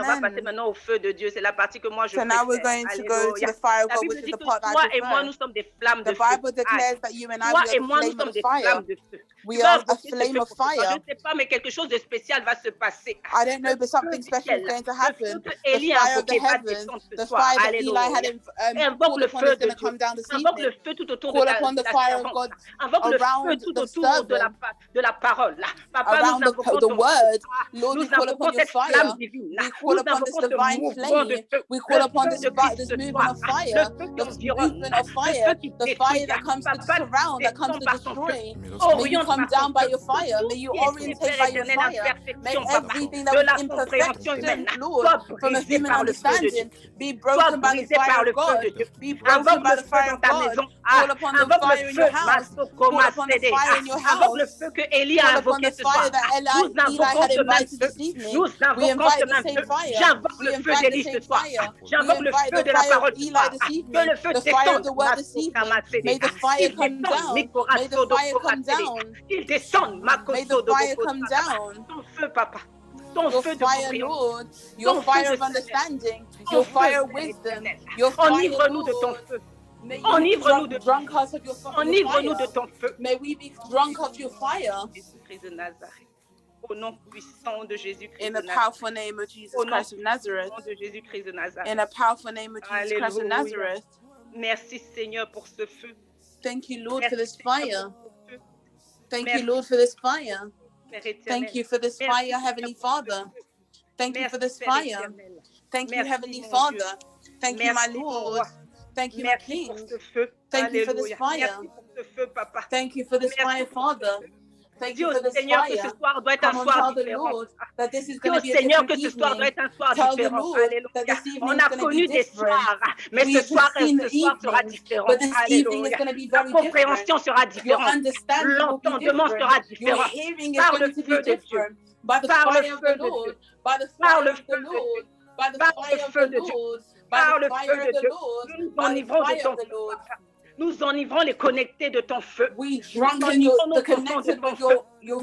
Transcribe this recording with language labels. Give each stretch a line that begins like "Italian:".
French: On va passer maintenant au feu de Dieu. C'est la partie que moi je préfère.
English: So now we're going to go to the fire of God, which is the part that I prefer.
French: Toi et moi, nous sommes des flammes de feu.
English: The Bible declares that you and I are a flame of fire. We are a flame of fire.
French: Je ne sais pas, mais quelque chose de spécial va se passer.
English: I don't know, but something special is going to happen. The fire of the heavens, the fire that Eli had called upon is going to come down this evening.
French: Invoque le feu tout autour de
English: the fire of God around the servant,
French: de la parole.
English: Around the word. Lord, we call upon your fire. We call upon this divine flame. We call upon this movement of fire, this movement of fire, the fire that comes to surround, that comes to destroy. May you come down by your fire. May you orientate by your fire. May everything that was imperfection, Lord, from a human understanding, be broken by the fire of God. Be broken by the fire of God. Call upon the fire in your house. Call upon the fire in your house. Call upon the fire that Eli had invited this evening. We invite the same fire.
French: J'invoque le feu d'Élie ce soir. J'invoque le feu de la parole ce soir. Que le feu descende.
English: May the fire come down. May the fire come down.
French: Il descende.
English: May the fire come down.
French: Ton feu, papa.
English: Your fire, Lord. Your fire of understanding. Your fire of wisdom. Your fire,
French: enivre-nous de ton feu. Enivre-nous de
English: drunk us of your fire.
French: Enivre-nous de ton feu.
English: May we be drunk of your fire.
French: Jésus-Christ de Nazareth. Au nom puissant de Jésus-Christ.
English: In the powerful name of Jesus Christ of Nazareth. In the powerful name of Jesus Christ of Nazareth. Merci Seigneur pour ce feu. Thank you, Lord, for this fire. Thank you, Lord, for this fire. Thank you for this fire, Heavenly Father. Thank you for this fire. Thank you, Heavenly Father. Thank you, my Lord. Thank you, my King. Thank you for this fire. Thank you for this fire, Father. Thank you for this
French: Seigneur,
English: fire.
French: Que ce soir doit être un soir différent. Dis Seigneur que ce soir doit être un soir différent. Alléluia. On a connu des soirs, mais ce soir sera différent. Alléluia. La compréhension sera différente. L'entendement sera différent. Par le feu de Dieu. Par le feu de Dieu. Par le feu de Dieu. Par le feu de Dieu. Par le feu de Dieu. Nous nous enivrons de ton feu. Nous enivrons les connectés de ton feu.
English: We drunken the connected with your